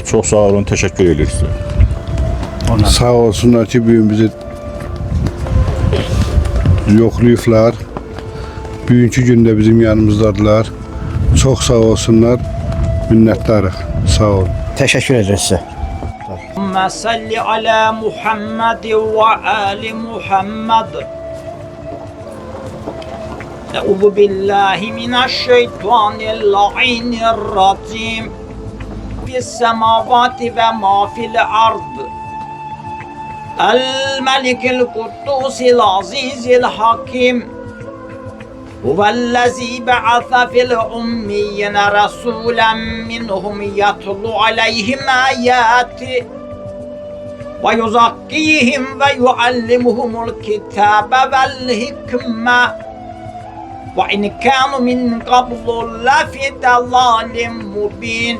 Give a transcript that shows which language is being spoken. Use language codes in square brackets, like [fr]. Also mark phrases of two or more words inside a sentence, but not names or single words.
[az] Çox sağ olun, təşəkkür edirik sizə. Sağ olsunlar ki, bugün bizi yoxlayıblar. Bugünkü gündə bizim yanımızdadılar. Çox sağ olsunlar, minnətdarıq. Sağ olun. Təşəkkür edirik sizə. [ar] اللهم صل على محمد وآل محمد. أعوذ بالله من الشيطان الرجيم. في السماوات وما في الأرض. الملك القدوس العزيز الحكيم. هو الذي بعث في الأميين رسولا منهم يتلو عليهم آياته ويزكيهم ويعلمهم الكتاب والحكمة وإن كانوا من قبل لفي ضلال مبين.